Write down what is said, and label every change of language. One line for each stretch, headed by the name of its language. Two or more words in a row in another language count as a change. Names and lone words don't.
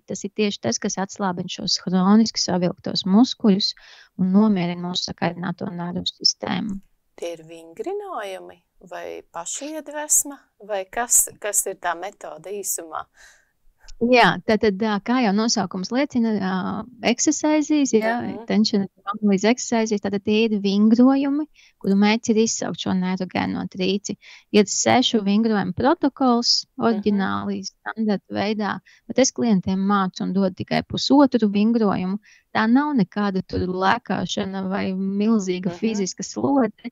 Latvian: Tas ir tieši tas, kas atslābina šos hroniski savilktos muskuļus un nomierina mūsu sakairināto nervu sistēmu. Tie ir vingrinājumi vai pašiedvesma vai kas ir tā metode īsumā? Jā, tātad, kā jau nosaukums liecina,
English: exercise, tension release exercise,
Latvian: tātad tie ir vingrojumi, kuru mērķis ir izsaukt šo neirogēno trīci. Ir 6 vingrojumu protokols, oriģināli standarta veidā, bet es klientiem mācu un dodu tikai pusotru vingrojumu. Tā nav nekāda tur lēkāšana vai milzīga fiziska slodze.